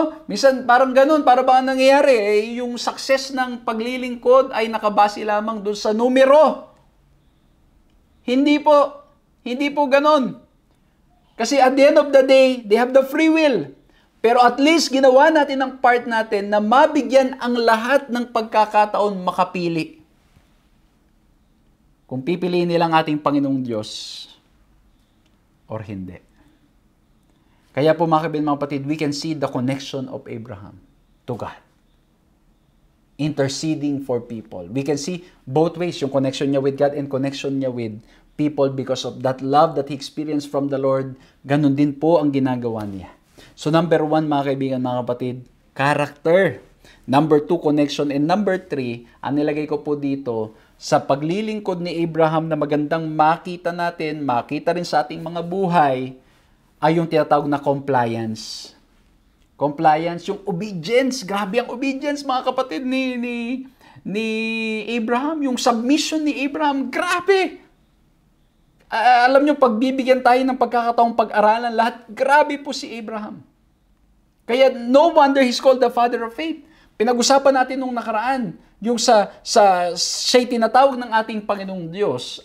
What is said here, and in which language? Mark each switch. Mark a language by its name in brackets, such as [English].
[Filipino] Minsan parang ganun, para ba ang nangyayari? Yung success ng paglilingkod ay nakabase lamang doon sa numero. Hindi po ganun. [English] Kasi at the end of the day, they have the free will. [Filipino] Pero at least ginawa natin ang part natin na mabigyan ang lahat ng pagkakataon makapili. Kung pipiliin nilang ating Panginoong Diyos or hindi. Kaya po mga kaibigan, mga kapatid, [English] we can see the connection of Abraham to God. Interceding for people. We can see both ways, [Filipino] yung connection niya [English] with God and connection niya with people because of that love that he experienced from the Lord. [Filipino] Ganun din po ang ginagawa niya. So number 1, mga kaibigan, mga kapatid, character. Number 2, connection. And number 3, ang nilagay ko po dito, sa paglilingkod ni Abraham na magandang makita natin, makita rin sa ating mga buhay, ay yung tinatawag na compliance. Compliance, yung obedience. Grabe ang obedience, mga kapatid, ni Abraham. Yung submission ni Abraham, grabe. Alam nyo, pagbibigyan tayo ng pagkakataong pag-aralan lahat, grabe po si Abraham. [English] Kaya no wonder he's called the father of faith. [Filipino] Pinag-usapan natin nung nakaraan, yung siya'y tinatawag ng ating Panginoong Diyos.